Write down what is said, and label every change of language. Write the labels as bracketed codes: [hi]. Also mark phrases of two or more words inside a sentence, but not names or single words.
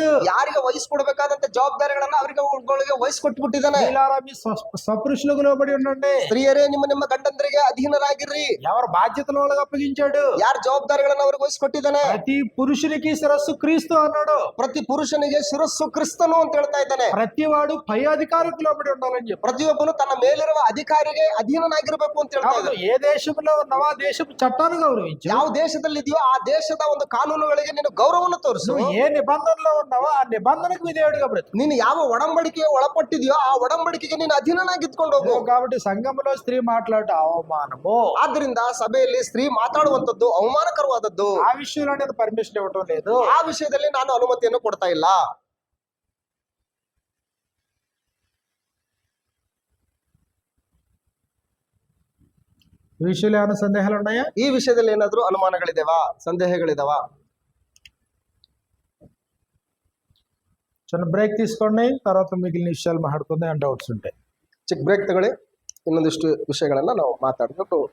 [kn] ಯಾರಿಗೆ ವಹಿಸ್ಕೊಡ್ಬೇಕಾದಂತ ಜವಾಬ್ದಾರಿಗಳನ್ನ ಅವರಿಗೆ ವಹಿಸ್ಕೊಟ್ಬಿಟ್ಟಿದ್ದಾನೆ. [te] స్త్రీలారా మీ స్వపురుషులకు లోబడి ఉండండి. [kn] ಸ್ತ್ರೀಯರೇ ನಿಮ್ಮ ನಿಮ್ಮ ಗಂಡಂದರಿಗೆ ಅಧೀನರಾಗಿರ್ರಿ. [te] ఎవరి బాధ్యతలు వాళ్ళకి అప్పగించాడు. [kn] ಯಾರ ಜವಾಬ್ದಾರಿಗಳನ್ನ ಅವ್ರಿಗೆ ವಹಿಸ್ಕೊಟ್ಟಿದ್ದಾನೆ. [te] ప్రతి పురుషునికి శిరస్సు క్రీస్తు అన్నాడు. [kn] ಪ್ರತಿ ಪುರುಷನಿಗೆ ಶಿರಸ್ಸು ಕ್ರಿಸ್ತನು ಅಂತ ಹೇಳ್ತಾ ಇದ್ದಾನೆ. [te] ప్రతి వాడు పై అధికారికి లోబడి ఉండాలని చెప్పి. [kn] ಪ್ರತಿಯೊಬ್ಬನು ತನ್ನ ಮೇಲಿರುವ ಅಧಿಕಾರಿಗೆ ಅಧೀನನಾಗಿರ್ಬೇಕು ಅಂತ ಹೇಳ್ತಾ ಇದ್ದಾನೆ. [te] ఏ దేశంలో ఉన్నావో ఆ దేశపు చట్టాన్ని గౌరవించు. [kn] ಯಾವ ದೇಶದಲ್ಲಿ ಇದೆಯೋ ಆ ದೇಶದ ಒಂದು ಕಾನೂನುಗಳಿಗೆ ನೀನು ಗೌರವವನ್ನು ತೋರಿಸು. [te] నువ్వు ఏ నిబంధనలో ఉన్నావೋ ఆ నిబంధనకు విధేయుడిగా బ్రతుకు. [kn] ನೀನು ಯಾವ ಒಡಂಬಡಿಕೆಗೆ ಒಳಪಟ್ಟಿದೆಯೋ ಆ ಒಡಂಬಡಿಕೆಗೆ ನೀನು ಅಧೀನನಾಗಿದ್ಕೊಂಡು ಹೋಗು. [te] కాబట్టి సంఘంలో స్త్రీ మాట్లాడటం అవమానము. [kn] ಆದ್ರಿಂದ ಸಭೆಯಲ್ಲಿ ಸ್ತ್ರೀ ಮಾತಾಡುವಂತದ್ದು ಅವಮಾನಕರವಾದದ್ದು. [te] ఆ విషయంలో నేను పర్మిషన్ ఇవ్వటం లేదు. [kn] ಆ ವಿಷಯದಲ್ಲಿ ನಾನು ಅನುಮತಿಯನ್ನು ಕೊಡ್ತಾ ಇಲ್ಲ. [te] ఈ విషయంలో ఏమైనా సందేహాలు ఉన్నాయా? [kn] ಈ ವಿಷಯದಲ್ಲಿ ಏನಾದ್ರೂ ಅನುಮಾನಗಳಿದಾವಾ, ಸಂದೇಹಗಳಿದಾವಾ? [te] చిన్న బ్రేక్ తీసుకోండి, తర్వాత మిగిలిన విషయాలు మాట్లాడుకుందాం. డౌట్స్ ఉంటాయి. [kn] ಚಿಕ್ಕ ಬ್ರೇಕ್ ತಗೊಳ್ಳಿ, ಇನ್ನೊಂದಿಷ್ಟು ವಿಷಯಗಳನ್ನ ನಾವು ಮಾತಾಡ್ಕೊಂಡು